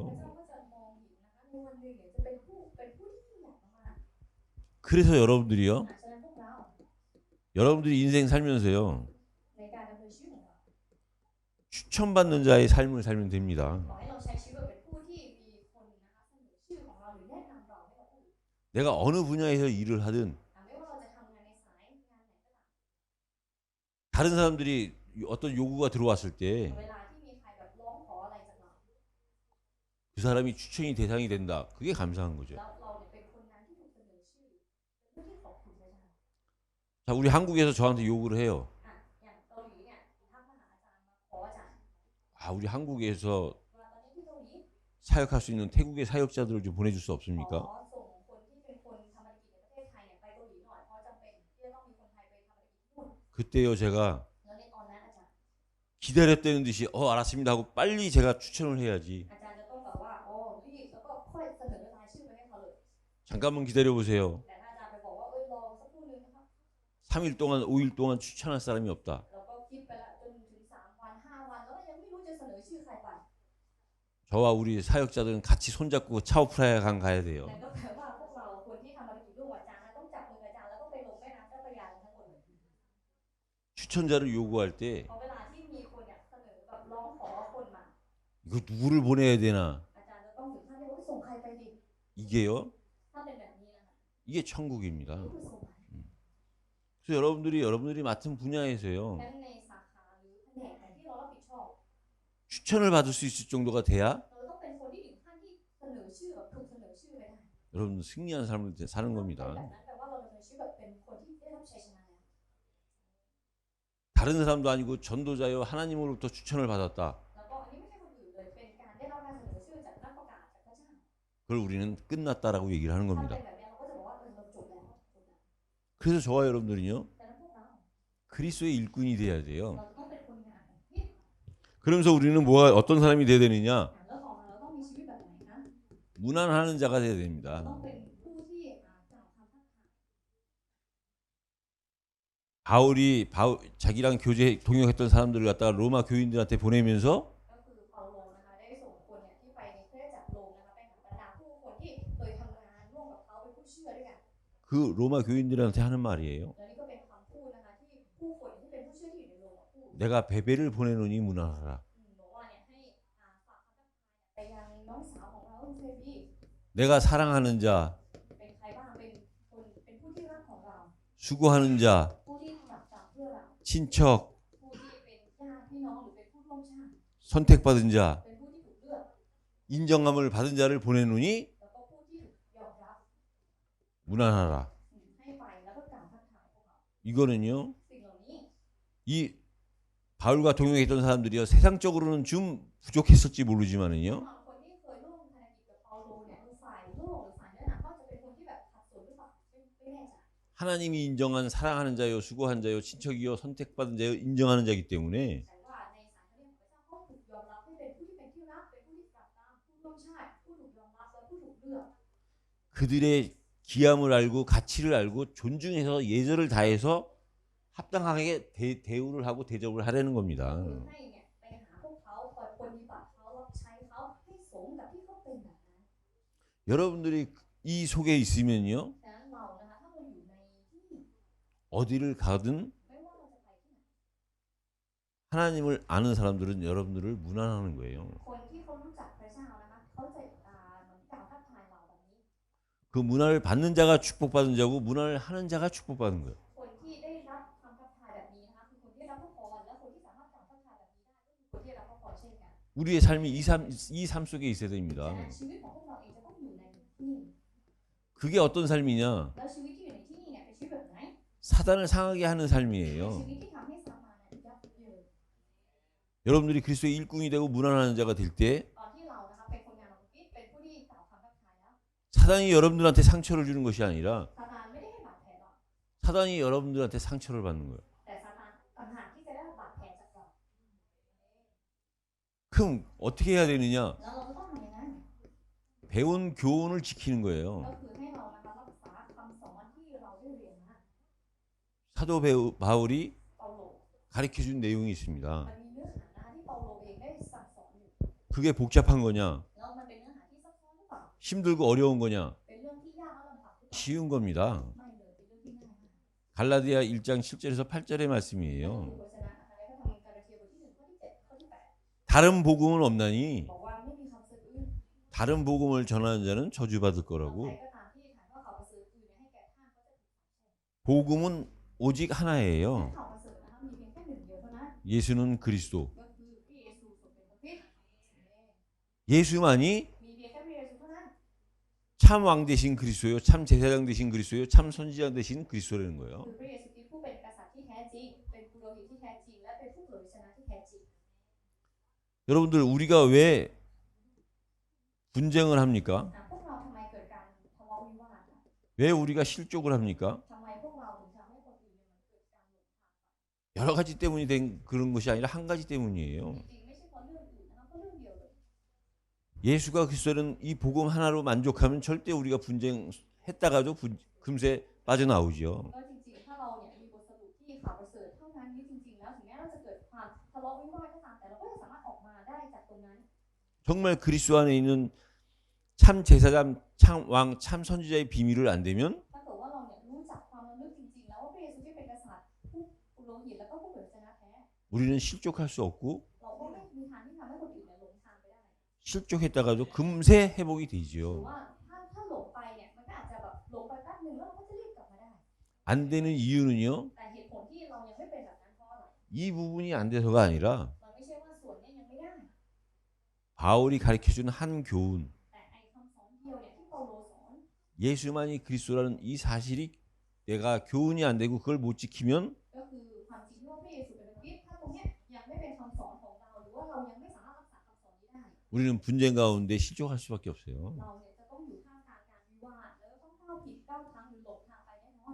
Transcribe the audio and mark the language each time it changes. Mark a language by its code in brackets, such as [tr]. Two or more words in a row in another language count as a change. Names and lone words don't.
[th] เจ้าก็จะมองเห็นนะคะในวันหนึ่งเนี่ยจะเป็นผู้ที่ยิ่งใหญ่มาก [ko] 그래서 여러분들이요. [th] ๆฉะนั้นพวกเรา [ko] 여러분들이 인생 살면서요. [th] ในการดำเนินชีวิตของเรา [ko] 추천받는 자의 삶을 살면 됩니다. [th] ขอให้เราใช้ชีวิตเป็นผู้ที่มีคนนะคะเสนอชื่อของเราหรือแนะนำเราให้กับผู้อื่น [ko] 내가 어느 분야에서 일을 하든 [th] ไม่ว่าเราจะทำงานในสายงานไหนก็ตาม [ko] 다른 사람들이 어떤 요구가 들어왔을 때 [th] เวลาที่มีใครแบบร้องขออะไรจากเรา [ko] 그 사람이 추천이 대상이 된다. 그게 감사한 거죠. [th] แล้วเราเนี่ยเป็นคนนั้นที่ถูกเสนอชื่อเป็นผู้ที่ขอบคุณพระเจ้า [ko] 자, 우리 한국에서 저한테 요구를 해요. [th] อย่างเกาหลีเนี่ยทักมาหาอาจารย์มาขออาจารย์ [ko] 아, 우리 한국에서 [th] ว่าตอนนี้ที่เกาหลี [ko] 사역할 수 있는 태국의 사역자들을 좀 보내줄 수 [th] ขอ [ko] 없습니까? [th] ส่งคนที่เป็นคนทำธุรกิจในประเทศไทยเนี่ยไปเกาหลีหน่อยเพราะจำเป็นที่จะต้องมีคนไทยไปทำธุรกิจที่นู่น [ko] 그때요 제가 [th] แล้วในตอนนั้นอาจารย์ [ko] 기다렸다는 듯이 알았습니다 하고 빨리 제가 추천을 해야지. [th] อาจารย์จะต้องแบบว่ารีบแล้วก็ค่อยเสนอรายชื่อไปให้เขาเลย [ko] 잠깐만 기다려 보세요. [th] แต่ถ้าอาจารย์ไปบอกว่ารอสักครู่นึงนะครับ [ko] 3일 동안 5일 동안 추천할 사람이 없다. [th] เราก็คิดไปละจนถึง3 วัน 5 วันแล้วก็ยังไม่รู้จะเสนอชื่อใครไป [ko] 저와 우리 사역자들은 같이 손잡고 차오프라야 강 가야 돼요. [th] แต่ก็แปลว่าพวกเราคนที่ทำธุรกิจร่วมกับอาจารย์ต้องจับมือกับอาจารย์แล้วก็ไปลงแม่น้ำเจ้าพระยาทั้งหมดเลย [ko] 추천자를 요구할 때 [th] พอเวลาที่มีคนเนี่ยเสนอแบบร้องขอคนมา [ko] 이거 누구를 보내야 되나? [th] อาจารย์จะต้องถึงขั้นที่ว่าส่งใครไปดี [ko] 이게요. [th] ถ้าเป็นแบบนี้นะคะ [ko] 이게 천국입니다. [th] นี่คือส่งไป [ko] 그래서 여러분들이 맡은 분야에서요. [th] นั้นในสาขาหรือแผนกไหนที่เรารับผิดชอบ [ko] 추천을 받을 수 있을 정도가 돼야 [th] เราต้องเป็นคนที่ถึงขั้นที่เสนอชื่อแบบถูกเสนอชื่อไปได้ [ko] 여러분 승리한 삶을 사는 [th] เป็น [ko] 겁니다. [th] แบบนั้นแปลว่าเราดำเนินชีวิตแบบเป็นคนที่ได้รับชัยชนะแล้ว [ko] 다른 사람도 아니고 전도자여 하나님으로부터 추천을 받았다. [th] แล้วก็อันนี้ไม่ใช่คนอื่นเลยเป็นการได้รับการเสนอชื่อจากนักประกาศจากพระเจ้า [ko] 그걸 우리는 끝났다라고 얘기를 하는 [th] ถ้า [ko] 겁니다. [th] เป็นแบบนี้เราก็จะบอกว่าเราจบแล้ว [ko] 그래서 저와 여러분들은요. [th] แต่นั้นพวกเรา [ko] 그리스도의 일꾼이 돼야 돼요. [th] เราต้องเป็นคนงานของคริสต์ [ko] 그러면서 우리는 어떤 사람이 돼야 되느냐? [th] แล้วต่อมาเราต้องมีชีวิตแบบไหนนะ [ko] 무난하는 자가 돼야 [th] เรา [ko] 됩니다. [th] ต้องเป็นผู้ที่กล่าวคำทักทาย [ko] 자기랑 동역했던 사람들을 갖다가 로마 교인들한테 보내면서 [th] ก็คือเปาโลนะคะได้ส่งคนเนี่ยที่ไปในคริสตจักรโรมนะคะไปหาบรรดาผู้คนที่เคยทำงานร่วมกับเขาเป็นผู้เชื่อด้วยกัน [ko] 그 그 로마 교인들한테 하는 말이에요. [th] และนี่ก็เป็นคำพูดนะคะที่ผู้คนที่เป็นผู้เชื่อที่อยู่ในโรมพูด [ko] 내가 베베를 보내노니 문안하라. [th] บอกว่าเนี่ยให้ฝากคำทักทายไปยังน้องสาวของเราคุณเฟบี [ko] 내가 사랑하는 자, [th] เป็นใครบ้างเป็นคนเป็นผู้ที่รักของเรา [ko] 수고하는 자, [th] ผู้ที่ถนัดจากเพื่อเรา [ko] 친척, [th] ผู้ที่เป็นญาติพี่น้องหรือเป็นผู้ร่วมชาติ [ko] 선택받은 자, [th] เป็นผู้ที่ถูกเลือก [ko] 인정함을 받은 자를 보내노니 [th] แล้วก็ผู้ที่ถูกยอมรับ [ko] 문안하라. [th] ให้ไปแล้วก็กล่าวทักทายพวกเขา [ko] 이거는요. [th] สิ่งเหล่านี้ [ko] 이 바울과 동행했던 사람들이요. 세상적으로는 좀 부족했을지 모르지만은요. [th] บางคนที่เคยร่วมภารกิจกับเปาโลเนี่ยคือฝ่ายโลกหรือฝ่ายเนื้อหนังก็จะเป็นคนที่แบบขัดสนหรือเปล่าไม่แน่ใจ [ko] 하나님이 인정한 사랑하는 자요, 수고한 자요, 친척이요, 선택받은 자요, 인정하는 자이기 때문에 [th] แต่ว่าในสายพระเนตรของพระเจ้าเขาถูกยอมรับให้เป็นผู้ที่เป็นที่รักเป็นผู้ที่กลับตามผู้ร่วมชาติผู้ถูกยอมรับและผู้ถูกเลือก [ko] 그들의 기함을 알고 가치를 알고 존중해서 예절을 다해서 합당하게 대우를 하고 대접을 하려는 겁니다. [th] คือให้เนี่ยไปหาพวกเขาคอยปฏิบัติเขารับใช้เขาให้สมกับที่เขาเป็นแบบนั้น [ko] 여러분들이 이 속에 있으면요. [th] ดังนั้นเรานะคะถ้าเราอยู่ในที่ [ko] 어디를 가든 [th] ไม่ว่าเราจะไปที่ไหน [ko] 하나님을 아는 사람들은 여러분들을 문안하는 거예요. [th] คนที่เขารู้จักพระเจ้านะคะเขาจะเหมือนกล่าวทักทายเราแบบนี้ [ko] 그 문안을 받는 자가 축복받은 자고 문안을 하는 자가 축복받는 거예요. [th] คนที่ได้รับคำทักทายแบบนี้นะคะคือคนที่รับพระพรและคนที่สามารถกล่าวทักทายแบบนี้ได้ก็คือคนที่รับพระพรเช่นกัน [ko] 우리의 삶이 이 삶 속에 있어야 됩니다. [th] แต่ชีวิตของพวกเราเองจะต้องอยู่ในที่ [ko] 그게 어떤 삶이냐? [th] แล้วชีวิตที่อยู่ในที่นี่เนี่ยเป็นชีวิตแบบไหน [ko] 사단을 상하게 하는 [th] เป็น [ko] 삶이에요. [th] ชีวิตที่ทำให้ซาตานเนี่ยยับเยิน [ko] 여러분들이 그리스도의 일꾼이 되고 문안하는 자가 될 때 [th] ตอนที่เรานะคะเป็นคนงานของคริสต์เป็นผู้ที่กล่าวคำทักทายแล้ว [ko] 사단이 여러분들한테 상처를 주는 것이 아니라 [th] ซาตานไม่ได้ให้บาดแผลเรา [ko] 사단이 여러분들한테 상처를 받는 거예요. [th] แต่ซาตานต่างหากที่จะได้รับบาดแผลจากเรา [ko] 그럼 어떻게 해야 되느냐? [th] แล้วเราก็ต้องทำยังไง [ko] 배운 교훈을 지키는 [th] ก็ [ko] 거예요. [th] คือให้เรานะคะรักษาคำสอนที่เราได้เรียนมา [ko] 사도 바울이 [th] เปาโล [ko] 가르쳐 준 내용이 있습니다. [th] มันมีเนื้อหานะคะที่เปาโลเองได้สั่งสอนอยู่ [ko] 그게 복잡한 거냐? [th] แล้วมันเป็นเนื้อหาที่ซับซ้อนหรือเปล่า [ko] 힘들고 어려운 거냐? [th] เป็นเรื่องที่ยากและลำบากหรือเปล่า [ko] 쉬운 겁니다. [th] ไม่เลยเป็นเรื่องที่ง่ายมาก [ko] 갈라디아 1장 7절에서 8절의 [th] ดู [ko] 말씀이에요. [th] โฆษณานะคะในพระธรรมกาลาเทียบทที่ 1 ข้อที่ 7 ข้อที่ 8 [ko] 다른 복음은 없나니 [th] บอกว่าไม่มีคำสื่ออื่น [ko] 다른 복음을 전하는 자는 저주받을 [th] ใคร [ko] 거라고. [th] ก็ตามที่ถามว่าข่าวประเสริฐอื่นเนี่ยให้แก่ท่านก็จะถูกสาปแช่ง [ko] 복음은 오직 [th] และ [ko] 하나예요. [th] ข่าวประเสริฐนะคะมีเพียงแค่หนึ่งเดียวเท่านั้น [ko] 예수는 그리스도. [th] ก็คือพระเยซูทรงเป็นพระคริสต์ [ko] 예수만이 [th] มีเพียงแค่พระเยซูเท่านั้น [ko] 참 왕 되신 그리스도요, 참 제사장 되신 그리스도요, 참 선지자 되신 그리스도라는 거예요. [th] คือพระเยซูคริสต์ผู้เป็นกษัตริย์ที่แท้จริงเป็นปุโรหิตที่แท้จริงและเป็นผู้เผยชนะที่แท้จริง [ko] 여러분들 우리가 왜 분쟁을 합니까? [th] พวกเราทำไมเกิดการทะเลาะวิวาทล่ะ [ko] 왜 우리가 실족을 합니까? [th] ทำไมพวกเราถึงทำให้คนอื่นเนี่ยมันเกิดการหลงทางไป [ko] 여러 가지 때문이 된 그런 것이 아니라 한 가지 때문이에요. [th] จริงๆไม่ใช่เพราะเรื่องอื่นนะคะเพราะเรื่องเดียวเลย [ko] 예수가 그리스도는 이 복음 하나로 만족하면 절대 우리가 분쟁했다가도 금세 빠져나오죠. [th] ก็จริงๆถ้าเราเนี่ยมีบทสรุปที่ข่าวประเสริฐเท่านั้นนี้จริงๆแล้วถึงแม้เราจะเกิดความทะเลาะวิวาทก็ตามแต่เราก็จะสามารถออกมาได้จากตรงนั้น [ko] 정말 그리스도 안에 있는 참 제사장, 참 왕, 참 선지자의 비밀을 안 되면 [th] ถ้าเกิดว่าเราเนี่ยรู้จักความระลึกจริงๆแล้วว่าพระเยซูที่เป็นกษัตริย์ผู้ปุโรหิตแล้วก็ผู้เผยชนะแท้ [ko] 우리는 실족할 수 없고 [th] เราก็ไม่มีทางที่ทำให้คนอื่นเนี่ยหลงทางไปได้ [ko] 실족했다가도 금세 회복이 [th] หรือ [ko] 되죠. [th] ว่าถ้าหลงไปเนี่ยมันก็อาจจะแบบหลงไปแป๊บนึงแล้วเราก็จะรีบกลับมาได้ [ko] 안 되는 이유는요. [th] แต่เหตุผลที่เรายังไม่เป็นแบบนั้นเพราะอะไร [ko] 이 부분이 안 돼서가 아니라 [th] มันไม่ใช่ว่าส่วนเนี้ยังไม่ได้ [ko] 바울이 가르쳐준 한 교훈, [th] แต่ไอ้คำสอนเดียวเนี่ยที่เปาโลสอน [ko] 예수만이 그리스도라는 이 사실이 내가 교훈이 안 되고 그걸 못 지키면 [th] ก็คือความจริงที่ว่าพระเยซูเป็นพระคริสต์ถ้าตรงเนี้ยยังไม่เป็นคำสอนของเราหรือว่าเรายังไม่สามารถรักษาคำสอนนี้ได้ [ko] 우리는 분쟁 가운데 실족할 수밖에 없어요. [th] เราเนี่ยจะต้องอยู่ท่ามกลางการวิวาทแล้วก็ต้องก้าวผิดก้าวทางหรือหลงทางไปแน่นอน